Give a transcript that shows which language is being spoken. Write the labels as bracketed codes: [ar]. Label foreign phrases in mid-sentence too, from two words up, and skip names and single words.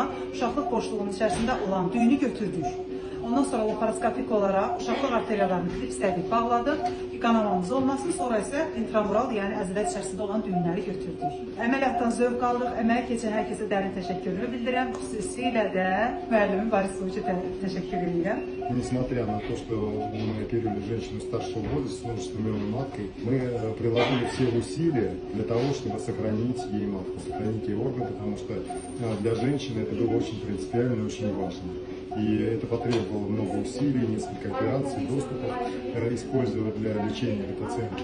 [az] Uşaqlıq boşluğunun içərisində olan düyünü götürdük. Ondan sonra laparoskopik olaraq uşaqlıq arteriyalarını klipslədik, bağladıq ki, qanamamız olmasın. Sonra isə intramural, yəni əzələ içərisində olan düyünləri götürdük. Əməliyyatdan zövq aldıq. Əməyə keçən hər kəsə dərin təşəkkürümü bildirirəm. Xüsusilə də müəllimim Boris Soviçə təşəkkür edirəm. [ru] Несмотря на то, что мы оперировали женщину старшего возраста с множественной маткой, мы приложили все усилия для того, чтобы сохранить ей матку, сохранить ей орган, потому что для женщины это было очень принципиально и очень важно. И это потребовало много усилий, несколько операций, доступов использовать для лечения этой пациентки.